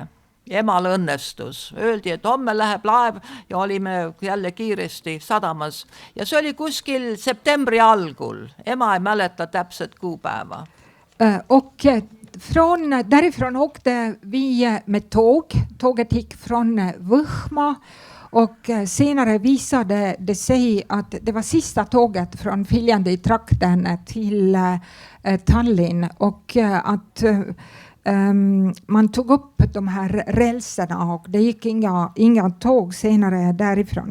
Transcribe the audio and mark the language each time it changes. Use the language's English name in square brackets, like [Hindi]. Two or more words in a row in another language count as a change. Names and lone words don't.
[Estonian] Emal õnnestus. Öeldi, et homme läheb laev ja olime jälle kiiresti sadamas. Ja see oli kuskil septembri algul. Ema ei mäleta täpset kuupäeva. [Swedish] Och Därifrån åkte vi med tåg. Tåget gick från Vuhma och senare visade det sig att det var sista tåget från Viljandi-trakten till Tallinn och att man tog upp de här rälserna och det gick inga tåg senare därifrån.